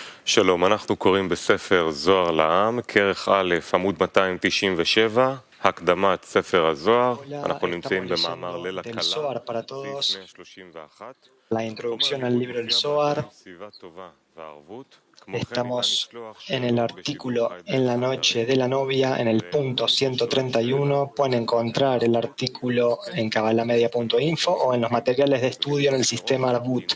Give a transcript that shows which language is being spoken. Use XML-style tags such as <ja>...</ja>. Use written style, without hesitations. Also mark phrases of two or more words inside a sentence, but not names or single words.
<he>שלום, אנחנו קוראים בספר זוהר לעם, כרך א', עמוד 297, הקדמת ספר הזוהר. אנחנו נמצאים במאמר ליל הקלה, סעיף 131.</he> <es>La introducción al libro del Zohar. Estamos en el artículo En la noche de la novia, en el punto 131. Pueden encontrar el artículo en kabalamedia.info o en los materiales de estudio en el sistema Arbut.</es>